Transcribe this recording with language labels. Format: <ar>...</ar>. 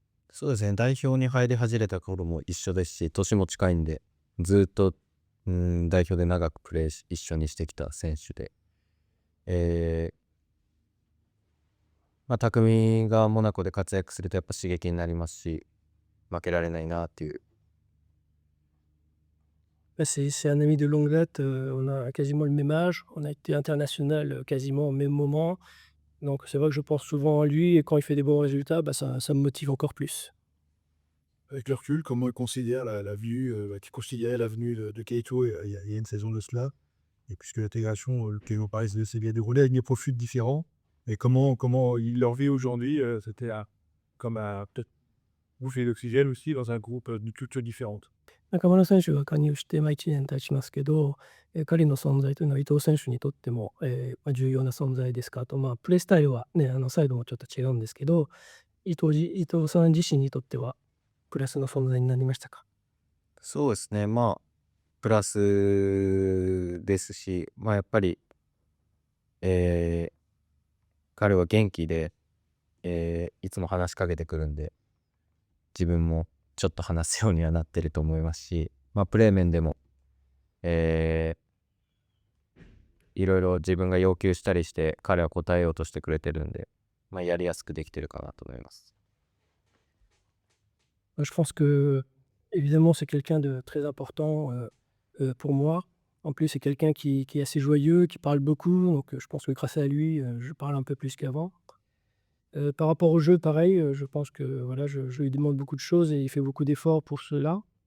<ja>そうですね。代表に入り始めた頃も一緒ですし、年も近いんで、ずっと、代表で長くプレー一緒にしてきた選手で、匠がモナコで活躍するとやっぱ刺激になりますし、負けられないなっていう。</ja> <fr>C'est un ami de longue date, on a quasiment le même âge, on a été international quasiment au même moment. Donc c'est vrai que je pense souvent à lui et quand il fait des bons résultats, ça me motive encore plus. Avec le recul, comment il considère la venue, qu'il considérait la venue de Keito il y a une saison de cela? Et puisque l'intégration, que vous parlez, s'est bien déroulée avec des profils différents. Et comment il leur vit aujourd'hui, c'était comme à peut-être bouffer d'oxygène aussi dans un groupe de cultures différentes.</fr> <ja>中村選手が加入して、1年経ちますけど、彼の存在というのは伊藤選手にとっても、重要な存在ですか？あと、プレースタイルはね、サイドもちょっと違うんですけど、伊藤さん自身にとってはプラスの存在になりましたか？そうですね。プラスですし、やっぱり、彼は元気で、いつも話しかけてくるんで、自分もちょっと話すようにはなってると思いますし、プレー面でも、いろいろ自分が要求したりして彼は答えようとしてくれてるんで、やりやすくできてるかなと思います。</ja> <fr>Je pense que, évidemment, c'est quelqu'un de très important pour moi. En plus, c'est quelqu'un qui est assez joyeux, qui parle beaucoup. Donc, je pense que grâce à lui, je parle un peu plus qu'avant. Par rapport au jeu, pareil, je pense que voilà, je lui demande beaucoup de choses et il fait beaucoup d'efforts pour cela.</fr>